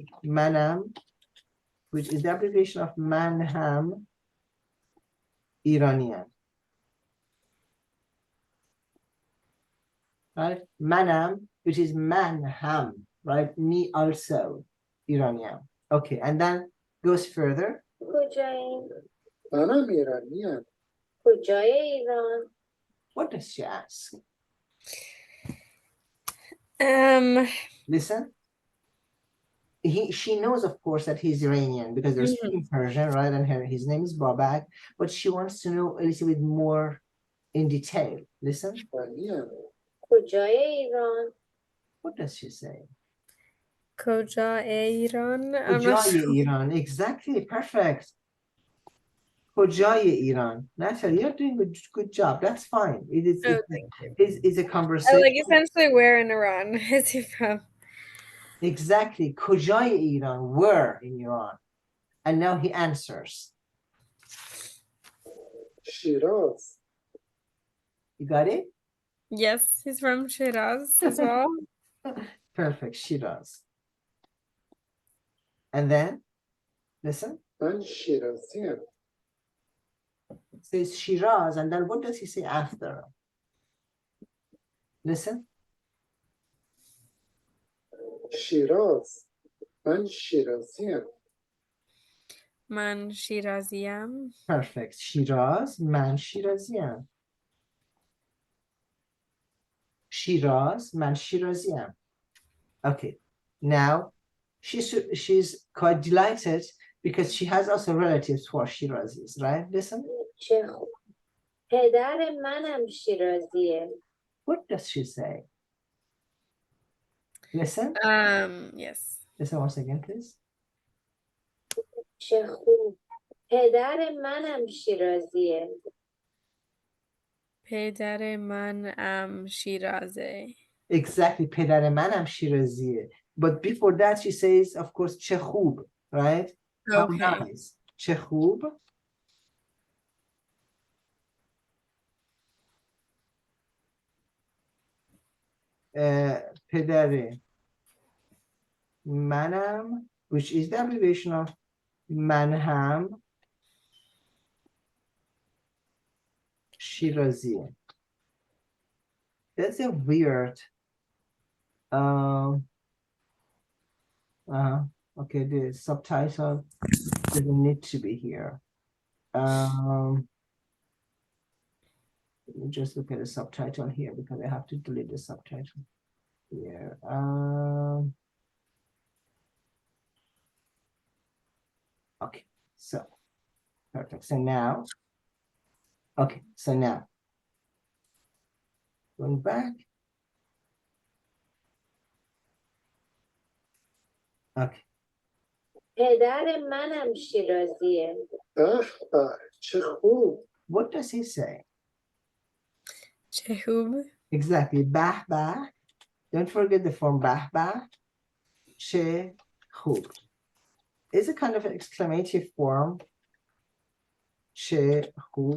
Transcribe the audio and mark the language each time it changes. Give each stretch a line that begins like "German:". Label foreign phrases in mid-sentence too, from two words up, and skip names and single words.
English: Manam, which is the abbreviation of manham Iranian. Right? Manam, which is manham, right? Me also Iranian. Okay, and then goes further.
Persian: کجایین؟ منم ایرانیم. کجای ایران؟
English: What does she ask? Listen. She knows, of course, that he's Iranian because they're speaking Persian, right? And his name is Babak, but she wants to know a little bit more in detail. Listen.
Persian: ایرانیم. کجای ایران؟
English: What does she say?
Persian: کجای ایران?
English: I'm not
Persian: کجای
English: sure.
Persian: ایران.
English: Exactly. Perfect.
Persian: کجای ایران.
English: Natalie, you're doing a good job. That's fine. It's a conversation. Like essentially, where in Iran is he from? Exactly. کجای ایران. Where in Iran? And now he answers.
Persian: شیراز.
English: You got it? Yes, he's from Shiraz as well. Perfect. Shiraz. And then, listen.
Persian: من شیرازیم.
English: Says Shiraz, and then what does he say after? Listen.
Persian: شیراز. من شیرازیم. من شیرازیم.
English: Perfect. Shiraz,
Persian: من شیرازیم.
English: Shiraz,
Persian: من شیرازیم.
English: Okay. Now, she's quite delighted because she has also relatives who are Shirazis, right? Listen.
Persian: چه خوب. پدر منم شیرازیه.
English: What does she say? Listen. Yes. Listen once again, please.
Persian: چه خوب. پدر منم شیرازیه. پدر من شیرازه. Exactly. پدر منم شیرازیه.
English: But before that, she says, of course,
Persian: چه خوب,
English: right? How Okay. nice.
Persian: چه خوب. پدر منم,
English: which is the abbreviation of
Persian: منهم شیرازیه.
English: That's a weird. Okay, the subtitle doesn't need to be here. Let me just look at the subtitle here because I have to delete the subtitle here. Okay, so perfect. So now, okay, so now going back. Okay.
Persian: پدر منم شیرازیه. به به چه خوب.
English: What does he say?
Persian: چهوب.
English: Exactly.
Persian: به به.
English: Don't forget the form
Persian: به به. چه خوب.
English: It's a kind of an exclamative form.
Persian: چه خوب.